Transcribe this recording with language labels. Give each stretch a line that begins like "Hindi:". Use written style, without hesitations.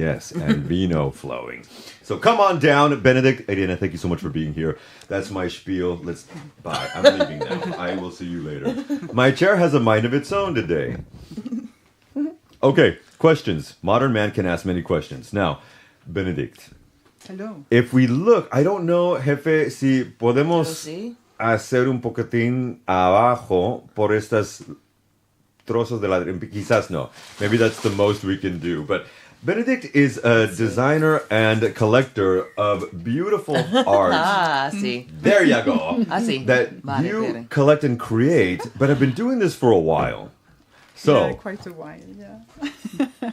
English: Yes, and vino flowing. So come on down. Benedict, Irene, thank you so much for being here. That's my spiel. Bye. I'm leaving now. I will see you later. My chair has a mind of its own today. Okay, questions. Modern man can ask many questions. Now, Benedict. Hello. If we look, I don't know,
Spanish: jefe, si podemos hacer un poquitín abajo por estas trozos de ladrillo. Quizás no.
English: Maybe that's the most we can do. But Benedict is a designer and collector of beautiful art. There you go. That you collect and create, but have been doing this for a while. So, yeah, quite a while, yeah.